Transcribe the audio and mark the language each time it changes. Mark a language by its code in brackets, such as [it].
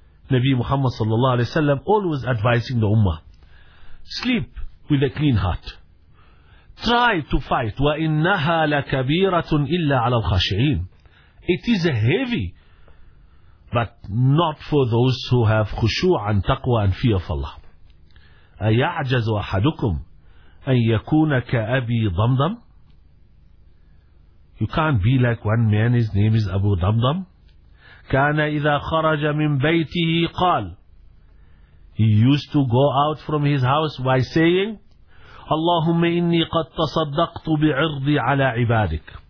[en] Nabi Muhammad sallallahu alayhi wa sallam always advising the ummah, sleep with a clean heart. Try to fight. [ar] وَإِنَّهَا لَكَبِيرَةٌ إِلَّا عَلَى الْخَاشِعِينَ. [en] It is heavy, but not for those who have خُشُوعًا and taqwa and fear of Allah. [ar] أَيَعْجَزُ أَحَدُكُمْ أَن يَكُونَ كَأَبِي ضَمْضَمْ. [en] You can't be like one man, his name is Abu Dhamdam. [ar] كان إذا خرج من بيته قال. [en] He used to go out from his house by saying, [ar] اللهم إني قد تصدقت بعرضي على عبادك.